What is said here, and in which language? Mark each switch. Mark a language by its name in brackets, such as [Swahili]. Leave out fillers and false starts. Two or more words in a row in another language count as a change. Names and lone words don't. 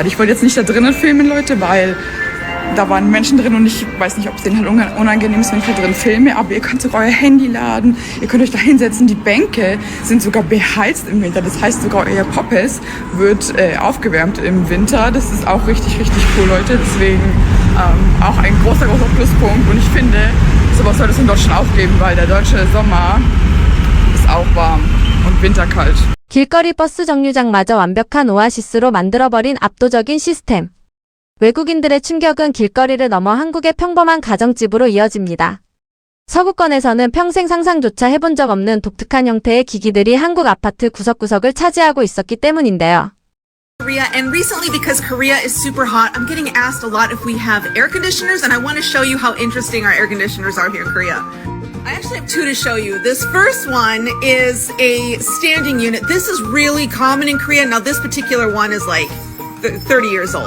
[German] Ich wollte jetzt nicht da drinnen filmen, Leute, weil da waren Menschen drin und ich weiß nicht, ob es denen halt unangenehm ist, wenn ich da drin filme, aber ihr könnt sogar euer Handy laden, ihr könnt euch da hinsetzen, die Bänke sind sogar beheizt im Winter, das heißt sogar euer Poppes wird aufgewärmt im Winter, das ist auch richtig, richtig cool, Leute, deswegen auch ein großer, großer Pluspunkt und ich finde, sowas soll es in Deutschland auch geben, weil der deutsche Sommer ist auch warm und winterkalt. [Korean] 길거리 버스 정류장마저 완벽한 오아시스로 만들어버린 압도적인 시스템. 외국인들의 충격은 길거리를 넘어 한국의 평범한 가정집으로 이어집니다. 서구권에서는 평생 상상조차 해본 적 없는 독특한 형태의 기기들이 한국 아파트 구석구석을 차지하고 있었기 때문인데요. [English] Korea, and recently because Korea is super hot, I'm getting asked a lot if we have air conditioners, and I want to show you how interesting our air conditioners are here in Korea. I actually have two to show you. This first one is a standing unit. This is really common in Korea. Now this particular one is like 30 years old.